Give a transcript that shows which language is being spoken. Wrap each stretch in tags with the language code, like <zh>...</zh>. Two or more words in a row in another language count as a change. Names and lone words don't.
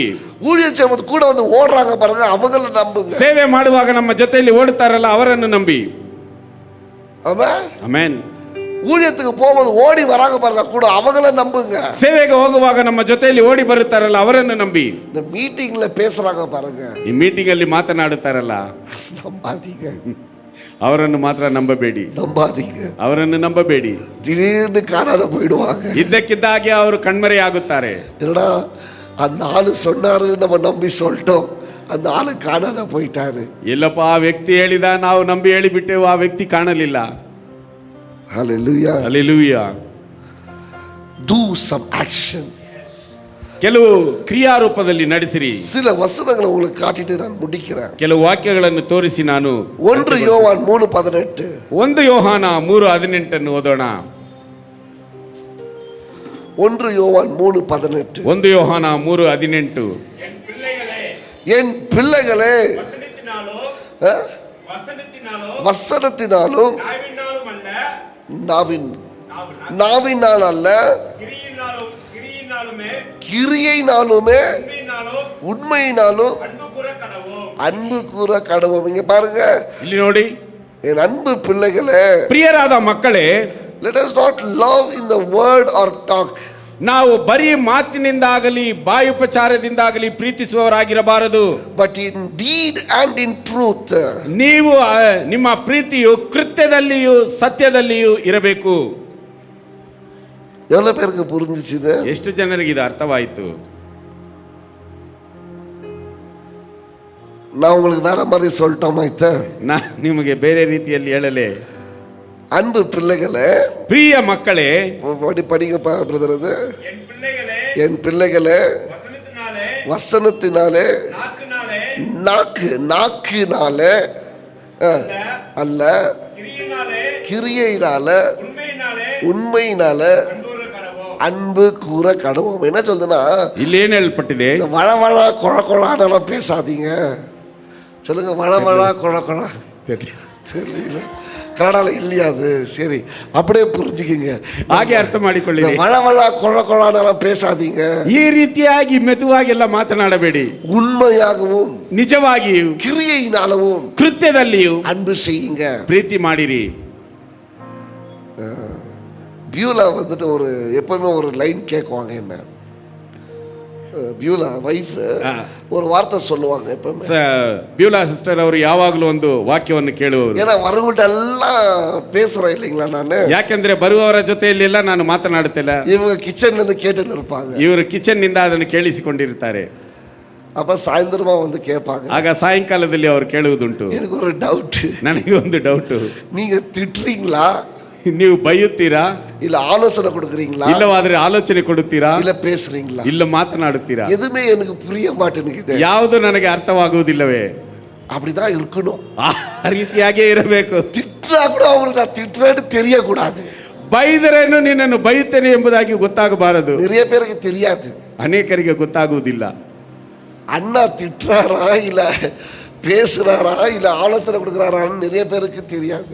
<ta>ஊழியம் செய்யும்போது கூட வந்து ஓடுறாங்க பாருங்க, அவங்கள நம்புங்க.</ta> <kn>ಸೇವೆ ಮಾಡುವಾಗ ನಮ್ಮ ಜೊತೆಯಲ್ಲಿ ಓಡುತ್ತಾರಲ್ಲ ಅವರನ್ನು ನಂಬಿ.</kn> <ta>ஆமென்.</ta> <kn>ಆಮೆನ್.</kn> <ta>ஊழியத்துக்கு போகும்போது ஓடி வராங்க பாருங்க கூட, அவங்கள நம்புங்க.</ta> <kn>ಸೇವೆಗೆ ಹೋಗುವಾಗ ನಮ್ಮ ಜೊತೆಯಲ್ಲಿ ಓಡಿ ಬರುತ್ತಾರಲ್ಲ ಅವರನ್ನು ನಂಬಿ.</kn> <ta>இந்த மீட்டிங்ல பேசுறாங்க பாருங்க,</ta> <kn>ಈ ಮೀಟಿಂಗ್ ಅಲ್ಲಿ ಮಾತನಾಡುತ್ತಾರಲ್ಲ</kn> <ta>நம்பாதீங்க,</ta> <kn>ಅವರನ್ನು ಮಾತ್ರ ನಂಬಬೇಡಿ,</kn> <ta>நம்பாதீங்க.</ta> <kn>ಅವರನ್ನು ನಂಬಬೇಡಿ.</kn> <ta>திடீர்னு காணாத போயிடுவாங்க.</ta> <kn>ಇದ್ದಕ್ಕಿದ್ದಾಗೆ ಅವರು ಕಣ್ಮರೆಯಾಗುತ್ತಾರೆ.</kn> <ta>என்னடா அந்த ஆளு சொன்னாரு நம்ம நம்பி சொல்லிட்டோம், அந்த ஆளு காணாத போயிட்டாரு.</ta> <kn>ಇಲ್ಲಪ್ಪ ಆ ವ್ಯಕ್ತಿ ಹೇಳಿದ, ನಾವು ನಂಬಿ ಹೇಳಿಬಿಟ್ಟೆವು, ಆ ವ್ಯಕ್ತಿ ಕಾಣಲಿಲ್ಲ.</kn> <ta>ஹல்லேலூயா.</ta> <kn>ಹಲ್ಲೆಲೂಯಾ.</kn> <en>Do some action.</en> <kn>ಕೆಲವು ಕ್ರಿಯಾರೂಪದಲ್ಲಿ ನಡೆಸಿರಿ.</kn> <ta>சில வசனங்களை உங்களுக்கு காட்டிட்டு நான் முடிக்கிறேன்.</ta> <kn>ಕೆಲವು ವಾಕ್ಯಗಳನ್ನು ತೋರಿಸಿ ನಾನು</kn> <ta>1 யோவான் 3:18.</ta> <kn>1 ಯೋಹಾನ 3:18 ಓದೋಣ.</kn> <ta>1 யோவான் 3:18. 1 ಯೋಹಾನ 3:18. என் பிள்ளைகளே, வசனத்தினாலும் ஆ? வசனத்தினாலும் நாவினால் அல்ல, கிரியையினாலுமே உண்மையினாலும் அன்பு கூற கடவோம். இங்க பாருங்க,</ta> <kn>ಇಲ್ಲಿ ನೋಡಿ,</kn> <ta>என் அன்பு பிள்ளைகளே,</ta> <kn>ಪ್ರಿಯರಾದ ಮಕ್ಕಳೇ,</kn> <en>let us not love in the word or talk.</en> <kn>ನಾವು ಬರೀ ಮಾತಿನಿಂದಾಗಲಿ ಬಾಯುಪಚಾರದಿಂದಾಗಲಿ ಪ್ರೀತಿಸುವವರಾಗಿರಬಾರದು,</kn> <en>but in deed and in truth.</en> <kn>ನೀವು ನಿಮ್ಮ ಪ್ರೀತಿಯು ಕೃತ್ಯದಲ್ಲಿಯೂ ಸತ್ಯದಲ್ಲಿಯೂ ಇರಬೇಕು.</kn> <ta>எவ்வளவு பேருக்கு புரிஞ்சிச்சு இது?</ta> <kn>ಎಷ್ಟು ಜನರಿಗೆ ಇದು ಅರ್ಥವಾಯಿತು?</kn> <ta>நான் உங்களுக்கு வேற மாதிரி சொல்லிட்டோமா?</ta> <kn>ನಾ ನಿಮಗೆ ಬೇರೆ ರೀತಿಯಲ್ಲಿ ಹೇಳಲೆ?</kn> <ta>அன்பு பிள்ளைகளே,</ta> <kn>ಪ್ರಿಯ ಮಕ್ಕಳೇ,</kn> <ta>படிங்கப்பா பிரதர். அது என் பிள்ளைகளே, வசனத்தினாலே நாக்குனாலே அல்ல, கிரியையினால உண்மையினால அன்பு கூற கடவோம். என்ன சொல்லுதுன்னா,</ta> <kn>ಇಲ್ಲಿ ಏನ್ ಹೇಳ್ಪಟ್ಟಿದೆ?</kn> <ta>வளவள கொழக்கொழானெல்லாம் பேசாதீங்க. சொல்லுங்க, வளவள கொழக்கொழ. தெரியல, கன்னடால இல்லையா அது? சரி, அப்படியே புரிஞ்சுக்கிங்க.</ta> <kn>ಹಾಗೆ ಅರ್ಥ ಮಾಡಿಕೊಳ್ಳಿ.</kn> <ta>வளவள கொழக்கொழானெல்லாம் பேசாதீங்க.</ta> <kn>ಈ ರೀತಿಯಾಗಿ ಮೆದುವಾಗೆಲ್ಲ ಮಾತನಾಡಬೇಡಿ.</kn> <ta>உண்மையாகவும்</ta> <kn>ನಿಜವಾಗಿಯೂ</kn> <ta>கிரியையினாலும்</ta> <kn>ಕೃತ್ಯದಲ್ಲಿಯೂ</kn> <ta>அன்பு செய்யுங்க,</ta> <kn>ಪ್ರೀತಿ ಮಾಡಿರಿ.</kn> <ta>பியூலா வந்துட்டு எப்பவுமே ஒரு லைன் கேட்குவாங்க. என்ன பியூலா வைஃப் ஒரு வார்த்தை சொல்லுவாங்க எப்பவுமே.</ta> <kn>ಬ್ಯೂಲಾ ಸಿಸ್ಟರ್ ಅವರು ಯಾವಾಗಲೂ ಒಂದು ವಾಕ್ಯವನ್ನು ಕೇಳುವವರು.</kn> <ta>ஏன்னா வரவங்கள்ட்ட எல்லாம் பேசுறேன் இல்லைங்களா ನಾನು.</ta> <kn>ಯಾಕೆಂದ್ರೆ ಬರುವವರ ಜೊತೆಯಲ್ಲೆಲ್ಲ ನಾನು ಮಾತನಾಡುತ್ತಿಲ್ಲ.</kn> <ta>இவங்க கிச்சன்ல இருந்து கேட்டுன்னு இருப்பாங்க.</ta> <kn>ಇವರು ಕಿಚನ್ ನಿಂದ ಅದನ್ನು ಕೇಳಿಸಿಕೊಂಡಿರುತ್ತಾರೆ.</kn> <ta>அப்ப சாயந்தரமா வந்து கேட்பாங்க.</ta> <kn>ಆಗ ಸಾಯಂಕಾಲದಲ್ಲಿ ಅವರು ಕೇಳುವುದುಂಟು.</kn> <ta>எனக்கு ஒரு டவுட்.</ta> <kn>ನನಗೆ ಒಂದು ಡೌಟ್.</kn> <ta>நீங்க திட்டுறீங்களா,</ta> <kn>ನೀವು ಬೈಯುತ್ತೀರಾ,</kn> <ta>இல்ல ஆலோசனை கொடுக்குறீங்களா,</ta> <kn>ಇಲ್ಲವಾದ್ರೆ ಆಲೋಚನೆ ಕೊಡುತ್ತೀರಾ,</kn> <ta>இல்ல பேசுறீங்களா,</ta> <kn>ಇಲ್ಲ ಮಾತನಾಡುತ್ತೀರಾ?</kn> <ta>எதுவுமே எனக்கு புரிய மாட்டேங்குது.</ta> <kn>ಯಾವುದು ನನಗೆ ಅರ್ಥವಾಗುವುದಿಲ್ಲವೇ?</kn> <ta>அப்படிதான் இருக்கணும்.</ta> <kn>ಆ ರೀತಿಯಾಗೇ ಇರಬೇಕು.</kn> <ta>திட்டுறா கூட அவங்களுக்கு நான் திட்டுறேன்னு தெரியக்கூடாது.</ta> <kn>ಬೈದರೇನು ನಿನ್ನನ್ನು ಬೈಯುತ್ತೇನೆ ಎಂಬುದಾಗಿ ಗೊತ್ತಾಗಬಾರದು.</kn> <ta>நிறைய பேருக்கு தெரியாது.</ta> <kn>ಅನೇಕರಿಗೆ ಗೊತ್ತಾಗುವುದಿಲ್ಲ.</kn> <ta>அண்ணா திட்டுறாரா இல்ல பேசுறாரா இல்ல ஆலோசனை கொடுக்குறாரான்னு நிறைய பேருக்கு தெரியாது.</ta>